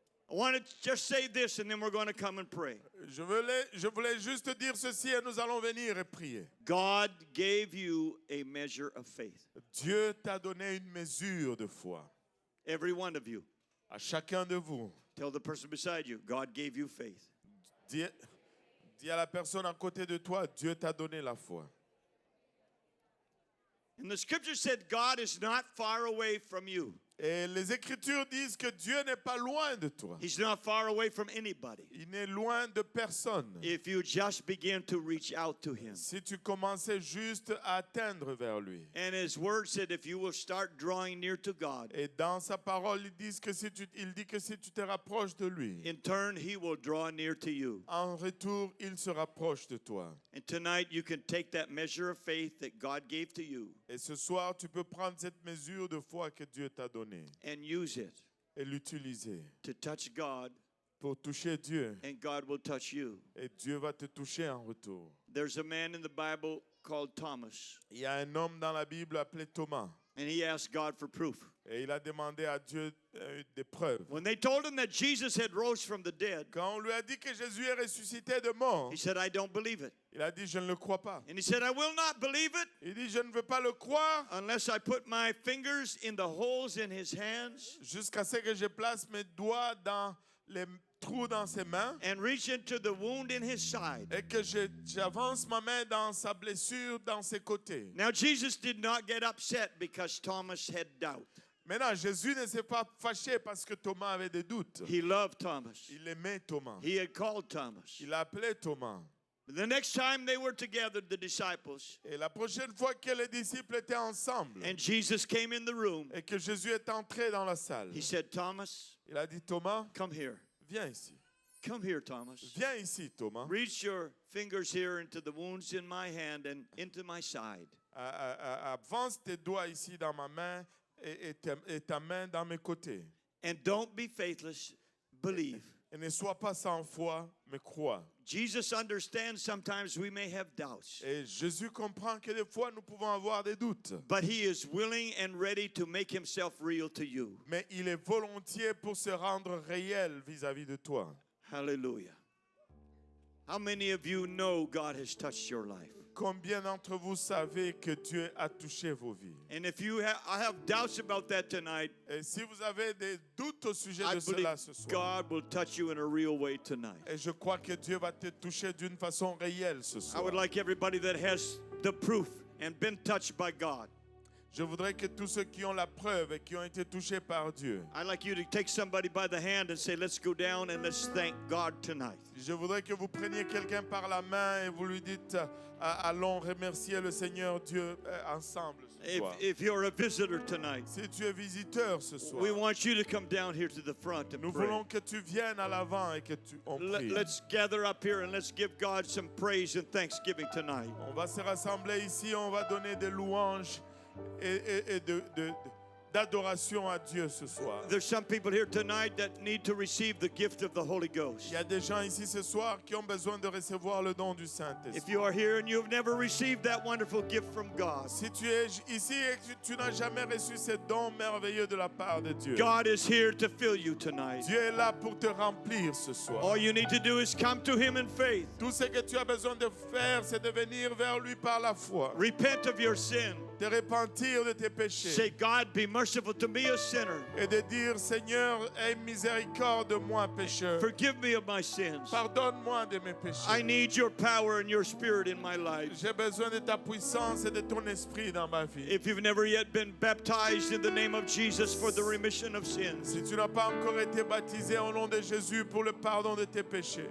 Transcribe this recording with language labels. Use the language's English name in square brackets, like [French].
[English] I want to just say this and then we're going to come and pray. [French] Je voulais juste dire ceci et nous allons venir et prier. [English] God gave you a measure of faith. [French] Dieu t'a donné une mesure de foi. [English] Every one of you. [French] À chacun de vous. [English] Tell the person beside you, God gave you faith. [French] Dis à la personne à côté de toi, Dieu t'a donné la foi. [English] And the scripture said God is not far away from you. [French] Et les Écritures disent que Dieu n'est pas loin de toi. [English] He's not far away from anybody. [French] Il n'est loin de personne. [English] If you just begin to reach out to him. [French] Si tu commençais juste à atteindre vers lui. [English] And his word said if you will start drawing near to God, [French] Et dans sa parole, il dit que si tu te rapproches de lui, [English] in turn he will draw near to you. [French] en retour, il se rapproche de toi. [English] And tonight you can take that measure of faith that God gave to you [French] Et ce soir, tu peux prendre cette mesure de foi que Dieu t'a donnée [English] and use it [French] et l'utiliser [English] to touch God, [French] pour toucher Dieu. [English] and God will touch you. [French] Et Dieu va te toucher en retour. [English] There's a man in the Bible called Thomas, [French] Il y a un homme dans la Bible appelé Thomas. [English] and he asked God for proof. [French] Et il a demandé à Dieu des preuves. [English] When they told him that Jesus had rose from the dead, [French] Quand on lui a dit que Jésus est ressuscité de mort, [English] he said, I don't believe it. [French] il a dit, je ne le crois pas. [English] And he said, I will not believe it [French] Il dit, je ne veux pas le croire [English] unless I put my fingers in the holes in his hands [French] jusqu'à ce que je place mes doigts dans les trous dans ses mains [English] and reach into the wound in his side. [French] et que j'avance ma main dans sa blessure, dans ses côtés. [English] Now, Jesus did not get upset because Thomas had doubt. [French] Maintenant, Jésus ne s'est pas fâché parce que Thomas avait des doutes. [English] He loved Thomas. [French] Il aimait Thomas. [English] He had called Thomas. [French] Il a appelé Thomas. [English] The next time they were together, the disciples, [French] Et la prochaine fois que les disciples étaient ensemble [English] and Jesus came in the room, [French] et que Jésus est entré dans la salle, [English] he said, Thomas, [French] il a dit, Thomas, [English] come here. [French] viens ici. [English] Come here, Thomas. [French] Viens ici, Thomas. [English] Reach your fingers here into the wounds in my hand and into my side. [French] Avance tes doigts ici dans ma main et ta main dans mes côtés. [English] And don't be faithless, believe. [French] Et ne sois pas sans foi, mais crois. [English] Jesus understands sometimes we may have doubts, [French] Et Jésus comprend que des fois nous pouvons avoir des doutes. [English] but he is willing and ready to make himself real to you. [French] Mais il est volontiers pour se rendre réel vis-à-vis de toi. [English] Hallelujah. How many of you know God has touched your life? [French] Combien d'entre vous savez que Dieu a touché vos vies? [English] And if you I have doubts about that tonight, [French] Et si vous avez des doutes au sujet [English] I [French] de [English] believe [French] cela ce soir, [English] God will touch you in a real way tonight. [French] et je crois que Dieu va te toucher d'une façon réelle ce [English] I [French] soir. [English] would like everybody that has the proof and been touched by God, [French] Je voudrais que tous ceux qui ont la preuve et qui ont été touchés par Dieu, [English] I'd like you to take somebody by the hand and say, let's go down and let's thank God tonight. [French] je voudrais que vous preniez quelqu'un par la main et vous lui dites, allons remercier le Seigneur Dieu ensemble ce soir. [English] If you're a visitor tonight, [French] Si tu es visiteur ce soir, [English] we want you to come down here to the front and [French] nous [English] pray. [French] voulons que tu viennes à l'avant et que on prie. [English] Let's gather up here and let's give God some praise and thanksgiving tonight. [French] On va se rassembler ici, on va donner des louanges et d'adoration à Dieu ce soir. [English] There's some people here tonight that need to receive the gift of the Holy Ghost. [French] Il y a des gens ici ce soir qui ont besoin de recevoir le don du [English] If [French] Saint-Esprit. [English] you are here and you've never received that wonderful gift from God, [French] Si tu es ici et que tu n'as jamais reçu ce don merveilleux de la part de Dieu, [English] God is here to fill you tonight. [French] Dieu est là pour te remplir ce soir. [English] All you need to do is come to Him in faith. [French] Tout ce que tu as besoin de faire, c'est de venir vers lui par la foi. [English] Repent of your sin. [French] te repentir de tes péchés [English] Say, God, be merciful to me, a sinner. [French] et de dire, Seigneur, aie miséricorde de moi, pécheur. [English] Forgive me of my sins. [French] Pardonne-moi de mes [English] I [French] péchés. [English] need your power and your spirit in my life. [French] J'ai besoin de ta puissance et de ton esprit dans ma vie. [English] If you've never yet been baptized in the name of Jesus for the remission of sins, [French] Si tu n'as pas encore été baptisé au nom de Jésus pour le pardon de tes péchés,